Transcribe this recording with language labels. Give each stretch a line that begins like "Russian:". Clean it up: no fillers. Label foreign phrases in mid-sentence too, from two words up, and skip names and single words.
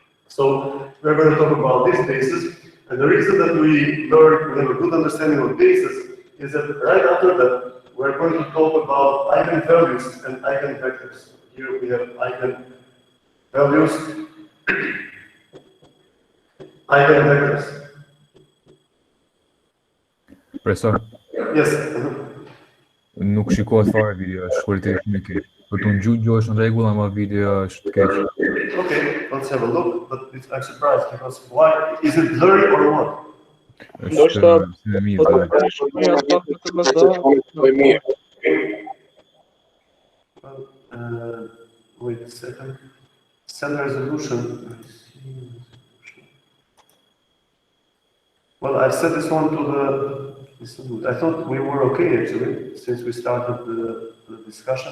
English: So we're going to talk about these bases, and the reason that we have a good understanding of bases is that right after that, we're going to talk about eigenvalues and eigenvectors. Here we have eigenvalues, eigenvectors. Professor? Yes.
Albanian: Nuk shikohet fare video, është kualiteti shumë i keq. Po të Gjugjo është në rregull, ama video është keq.
English: Okay, let's have a look, but I'm surprised because why? Is it blurry or what?
Albanian: Është si më mirë.
English: Wait a second. Send resolution. Well, I set this one to the. I thought we were okay actually since we started the discussion.